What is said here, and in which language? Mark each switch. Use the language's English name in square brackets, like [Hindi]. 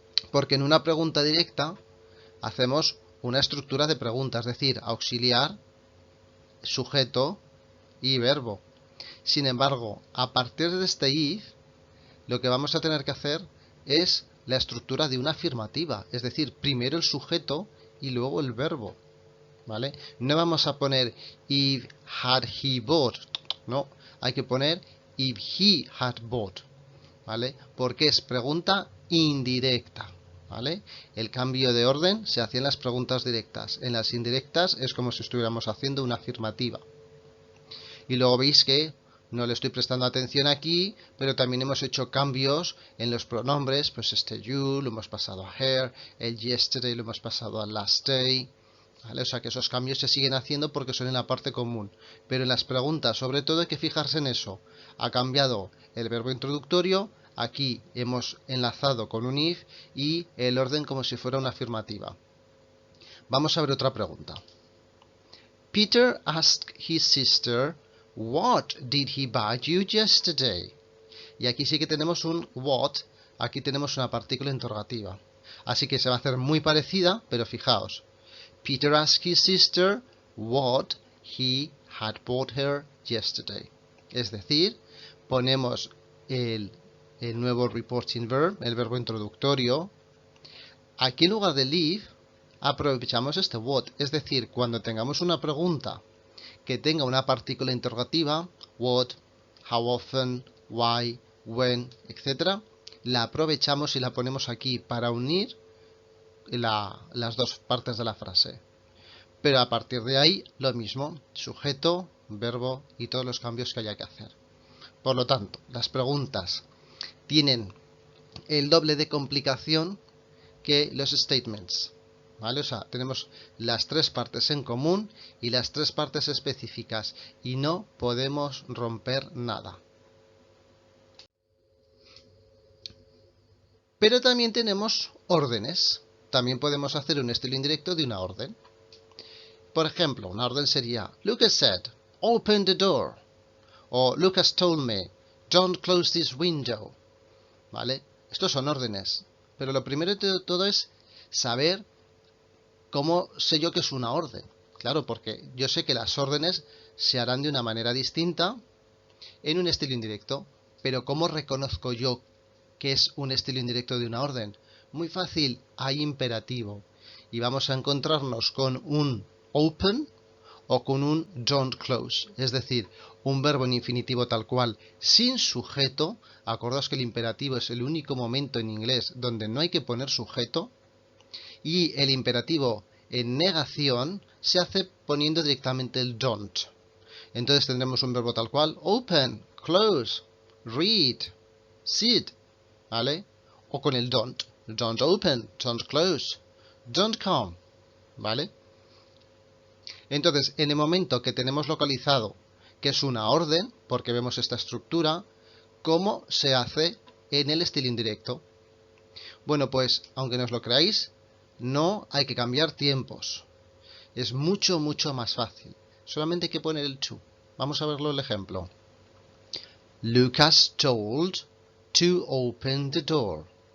[Spanish] Porque en una pregunta directa hacemos una estructura de pregunta, es decir, auxiliar, sujeto y verbo. Sin embargo, a partir de este if, lo que vamos a tener que hacer es la estructura de una afirmativa, es decir, primero el sujeto y luego el verbo. ¿Vale? No vamos a poner [English] if had he bought, [Spanish] no, hay que poner [English] if he had bought, [Spanish] ¿vale? Porque es pregunta indirecta, ¿vale? El cambio de orden se hacía en las preguntas directas, en las indirectas es como si estuviéramos haciendo una afirmativa. Y luego veis que no le estoy prestando atención aquí, pero también hemos hecho cambios en los pronombres, pues este you lo hemos pasado a her, el yesterday lo hemos pasado a last day, ¿vale? O sea que esos cambios se siguen haciendo porque son en la parte común, pero en las preguntas sobre todo hay que fijarse en eso. Ha cambiado el verbo introductorio, aquí hemos enlazado con un if y el orden como si fuera una afirmativa. Vamos a ver otra pregunta. [English] Peter asked his sister, What did he buy you yesterday? [Spanish] Y aquí sí que tenemos un what, aquí tenemos una partícula interrogativa. Así que se va a hacer muy parecida, pero fijaos. [English] Peter asked his sister what he had bought her yesterday. [Spanish] Es decir, ponemos el nuevo reporting verb, el verbo introductorio. Aquí en lugar de leave, aprovechamos este what. Es decir, cuando tengamos una pregunta que tenga una partícula interrogativa, what, how often, why, when, etc., la aprovechamos y la ponemos aquí para unir las dos partes de la frase. Pero a partir de ahí, lo mismo, sujeto, verbo y todos los cambios que haya que hacer. Por lo tanto, las preguntas tienen el doble de complicación que los statements, ¿vale? O sea, tenemos las tres partes en común y las tres partes específicas y no podemos romper nada. Pero también tenemos órdenes. También podemos hacer un estilo indirecto de una orden. Por ejemplo, una orden sería [English] Lucas said, open the door. O Lucas told me, don't close this window. [Spanish] ¿Vale? Estos son órdenes. Pero lo primero de todo es saber cómo sé yo que es una orden. Claro, porque yo sé que las órdenes se harán de una manera distinta en un estilo indirecto. Pero ¿cómo reconozco yo que es un estilo indirecto de una orden? Muy fácil, hay imperativo. Y vamos a encontrarnos con un open o con un don't close. Es decir, un verbo en infinitivo tal cual, sin sujeto. Acordaos que el imperativo es el único momento en inglés donde no hay que poner sujeto. Y el imperativo en negación se hace poniendo directamente el don't. Entonces tendremos un verbo tal cual, open, close, read, sit, ¿vale? O con el don't open, don't close, don't come, ¿vale? Entonces, en el momento que tenemos localizado que es una orden, porque vemos esta estructura, ¿cómo se hace en el estilo indirecto? Bueno, pues, aunque no os lo creáis, no hay que cambiar tiempos. Es mucho, mucho más fácil. Solamente hay que poner el to. Vamos a verlo el ejemplo. [English] Lucas told to open the door.